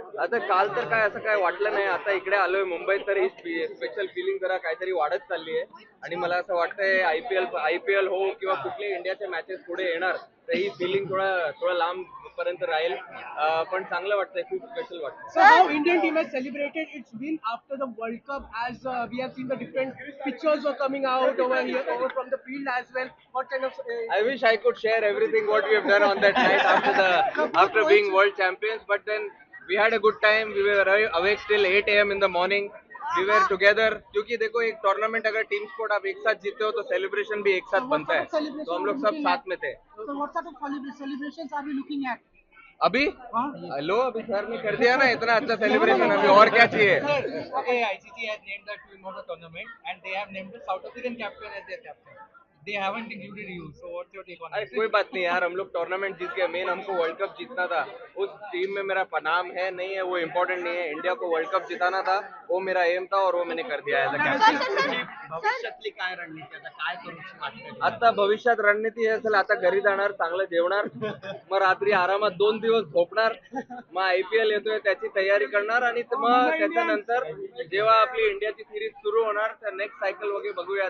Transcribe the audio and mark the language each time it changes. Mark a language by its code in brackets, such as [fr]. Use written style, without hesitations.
[mr] आता काल तर काय असं काय वाटलं नाही, आता इकडे आलोय मुंबईत तर ही स्पेशल फिलिंग जरा काहीतरी वाढत चालली आहे, आणि मला असं वाटतंय आयपीएल हो किंवा कुठले इंडियाचे मॅचेस पुढे येणार तर ही फिलिंग थोडा लांब पर्यंत राहील. पण चांगलं वाटतंय, खूप स्पेशल वाटतं. [en] So how Indian team has celebrated its win after the World Cup, as we have seen the different pictures were coming out over here, over from the field as well. What kind of I wish I could share everything what we have done on that night after being world champions, but then we had a good time. We were awake till 8 a.m. in the morning. We were together, [hi] क्योंकि देखो एक tournament अगर team sport आप एक साथ जीते हो तो सेलिब्रेशन भी एक साथ बनता है, तो हम लोग सब साथ में थे. [en] So what sort of celebrations are we looking at? [hi] अभी लो, अभी सर ने कर दिया ना इतना अच्छा सेलिब्रेशन, अभी और क्या चाहिए. [en] Okay, ICC has named the team of the tournament and they have named the South African captain as their captain. They haven't included you. So what's your take on अरे it? [hi] कोई बात नहीं यार, हम लोग टूर्नामेंट जीत गए. Main हमको world cup जीतना था. उस टीम में मेरा नाम है नहीं है वो इम्पोर्टेंट नहीं है. इंडिया को वर्ल्ड कप जिताना था, वो मेरा एम था और वो मैंने कर दिया [en] As a captain. [mr] भविष्यातली काय रणनीती आता काय करूची वाटते? आता भविष्यात रणनीती हे असेल, आता घरी जाणार, चांगलं जेवणार, मग रात्री आरामात 2 दिवस झोपणार, मग IPL येतोय त्याची तयारी करणार आणि मग त्याच्यानंतर जेव्हा आपली इंडियाची सिरीज सुरू होणार तर नेक्स्ट सायकल वगैरे बघूया.